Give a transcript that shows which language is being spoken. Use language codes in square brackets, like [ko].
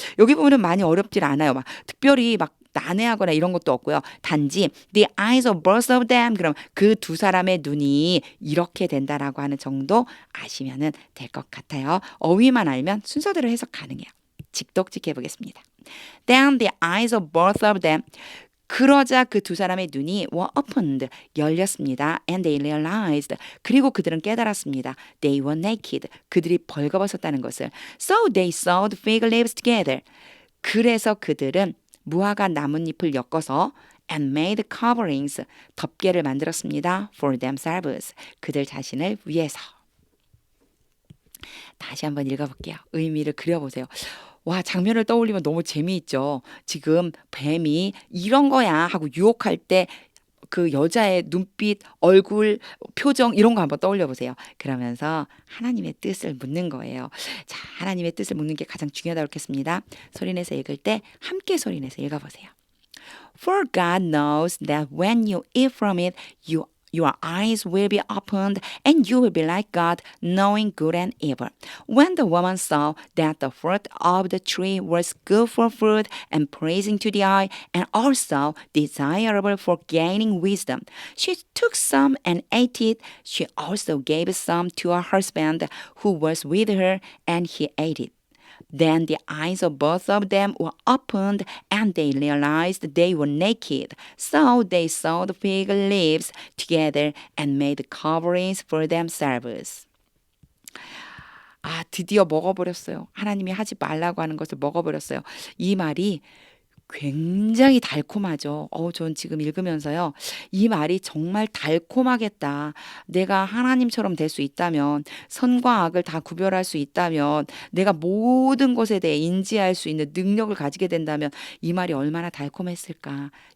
[ko] 여기 부분은 많이 어렵질 않아요. 막 특별히 막 난해하거나 이런 것도 없고요. 단지 [en] the eyes of both of them [ko] 그럼 그 두 사람의 눈이 이렇게 된다라고 하는 정도 아시면은 될 것 같아요. 어휘만 알면 순서대로 해석 가능해요. 직독직 해보겠습니다. [en] Then the eyes of both of them [ko] 그러자 그 두 사람의 눈이 [en] were opened [ko] 열렸습니다. [en] And they realized [ko] 그리고 그들은 깨달았습니다. [en] They were naked [ko] 그들이 벌거벗었다는 것을. [en] So they sewed fig leaves together [ko] 그래서 그들은 무화과 나뭇잎을 엮어서 [en] and made coverings [ko] 덮개를 만들었습니다. [en] for themselves [ko] 그들 자신을 위해서. 다시 한번 읽어볼게요. 의미를 그려보세요. 와, 장면을 떠올리면 너무 재미있죠. 지금 뱀이 이런 거야 하고 유혹할 때 그 여자의 눈빛, 얼굴, 표정 이런 거 한번 떠올려 보세요. 그러면서 하나님의 뜻을 묻는 거예요. 자, 하나님의 뜻을 묻는 게 가장 중요하다고 했습니다. 소리내서 읽을 때 함께 소리내서 읽어보세요. [en] For God knows that when you eat from it, your eyes will be opened and you will be like God, knowing good and evil. When the woman saw that the fruit of the tree was good for food and pleasing to the eye, and also desirable for gaining wisdom, she took some and ate it. She also gave some to her husband who was with her, and he ate it. Then the eyes of both of them were opened, and they realized they were naked. So they sewed fig leaves together and made coverings for themselves. [ko] 아, 드디어 먹어버렸어요. 하나님이 하지 말라고 하는 것을 먹어버렸어요. 이 말이 굉장히 달콤하죠. 전 지금 읽으면서요. 이 말이 정말 달콤하겠다. 내가 하나님처럼 될 수 있다면, 선과 악을 다 구별할 수 있다면, 내가 모든 것에 대해 인지할 수 있는 능력을 가지게 된다면 이 말이 얼마나 달콤했을까.